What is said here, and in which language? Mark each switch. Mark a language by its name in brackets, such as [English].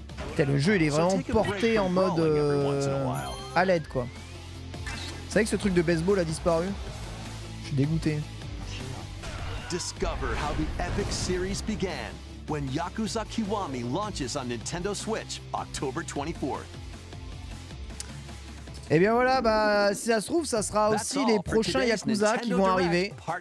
[French] Putain, le jeu il est vraiment porté en mode à l'aide quoi. C'est vrai que ce truc de baseball a disparu. Je suis dégoûté. [English] Discover how the epic series began when Yakuza Kiwami launches on Nintendo Switch October 24th. [French] Et bien voilà, bah si ça se trouve, ça sera aussi les prochains Yakuza qui vont arriver.